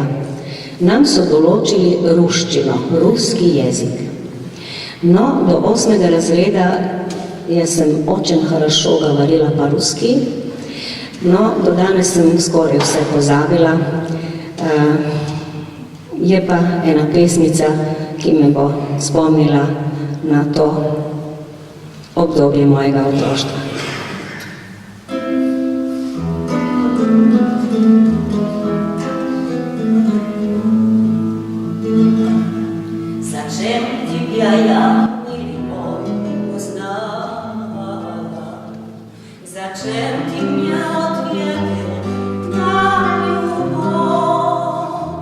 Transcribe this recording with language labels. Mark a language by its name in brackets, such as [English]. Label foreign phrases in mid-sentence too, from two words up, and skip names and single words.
[Slovenian] Nam so določili ruščino, ruski jezik. No, do 8. razreda jaz sem [Russian] очень хорошо [Slovenian] govorila по-ruski, no, do danes sem skoraj vse pozabila. Je pa ena pesmica, ki me bo spomnila na to obdobje mojega otroštva. [Russian] Зачем тебя я не узнала? Зачем ты мне ответил на любовь?